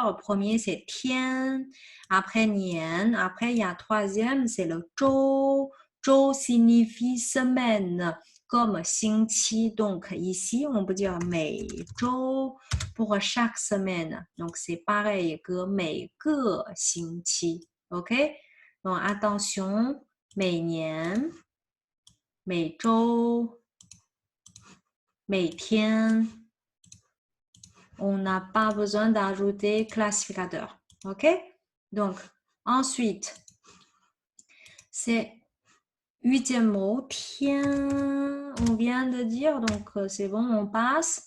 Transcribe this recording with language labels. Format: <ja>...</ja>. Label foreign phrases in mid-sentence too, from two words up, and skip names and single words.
<fr>Le premier, c'est tien, après nian, après, il y a troisième, c'est le zhou. Zhou signifie semaine, comme 星期. Donc, ici, on peut dire 每周 pour chaque semaine. Donc, c'est pareil que</fr> <zh>每个星期.</zh> <fr>OK? Donc, attention,</fr> <zh>每年, 每周, 每天.</zh> <fr>On n'a pas besoin d'ajouter classificateur. OK? Donc, ensuite, c'est 8e mot, tien, on vient de dire, donc c'est bon, on passe.</fr>